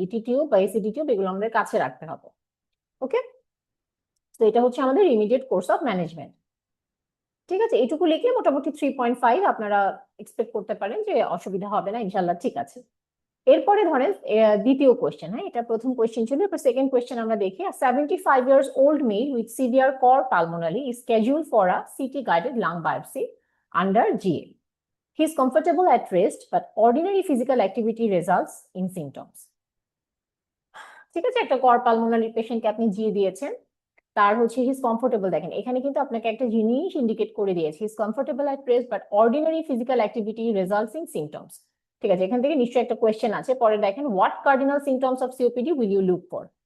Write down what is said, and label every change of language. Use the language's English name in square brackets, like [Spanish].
[Bangla] ইটি tube বা ACD tube এগুলো আমাদের কাছে রাখতে হবে। ওকে, তো এটা হচ্ছে আমাদের ইমিডিয়েট কোর্স অফ ম্যানেজমেন্ট। ঠিক আছে, এটুকু লিখলে মোটামুটি 3.5 আপনারা এক্সপেক্ট করতে পারেন যে অসুবিধা হবে না ইনশাল্লাহ। ঠিক আছে, এরপরে ধরেন দ্বিতীয় কোয়েশ্চেন। হ্যাঁ, এটা প্রথম কোয়েশ্চেন ছিল, এরপর সেকেন্ড কোয়েশ্চেন আমরা দেখি। [English] 75 years old male with severe cor pulmonale is scheduled for a CT guided lung biopsy under GA. He is comfortable at rest, but ordinary physical activity results in symptoms. [Bangla] ঠিক আছে, একটা কর pulmonary পেশেন্টকে আপনি GA দিয়েছেন, তার হচ্ছে his comfortable. দেখেন এখানে কিন্তু আপনাকে একটা জিনিস ইন্ডিকেট করে দিয়েছে, [English] His comfortable at rest but ordinary physical activity results in symptoms. [Bangla] ঠিক আছে, এখান থেকে নিশ্চয়ই একটা কোয়েশ্চেন আছে। পরে দেখেন, [English] What cardinal symptoms of COPD will you look for.